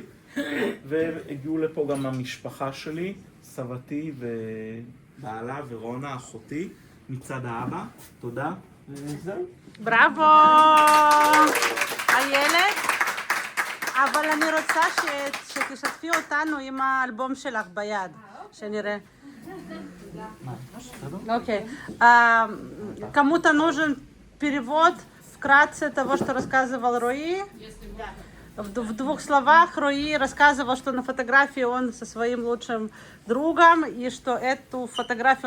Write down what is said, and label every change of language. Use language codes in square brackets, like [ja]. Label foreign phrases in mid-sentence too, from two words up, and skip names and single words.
[he] והגיעו לפה גם המשפחה שלי, סבתי ובעלה ורונה, אחותי, מצד האבא. תודה. וזהו. בראבו! איילת, אבל אני רוצה שתשתפי אותנו עם האלבום שלך ביד, שנראה. [ru] Окей. Кому-то нужен перевод вкратце того, что рассказывал Руи? В двух словах Руи рассказывал, что на фотографии он со своим лучшим другом, и что эту фотографию он